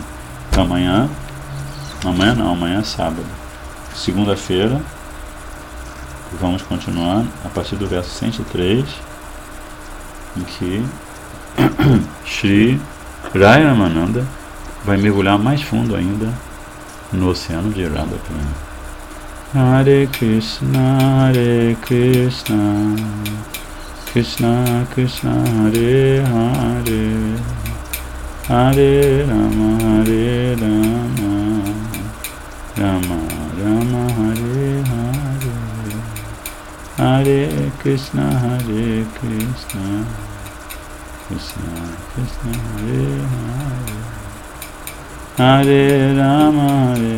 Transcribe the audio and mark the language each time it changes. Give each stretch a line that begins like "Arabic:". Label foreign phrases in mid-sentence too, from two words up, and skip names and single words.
Portuguese: Então amanhã é sábado. Segunda-feira, vamos continuar a partir do verso 103, em que Shri Ramananda vai mergulhar mais fundo ainda no oceano de
Sanskrit: Radha Prema.
Portuguese: Hare Krishna, Krishna Krishna, Hare Hare, Hare Rama, Rama Rama, Hare Hare, Hare Krishna, Krishna Krishna, Hare Hare, Hare Rama,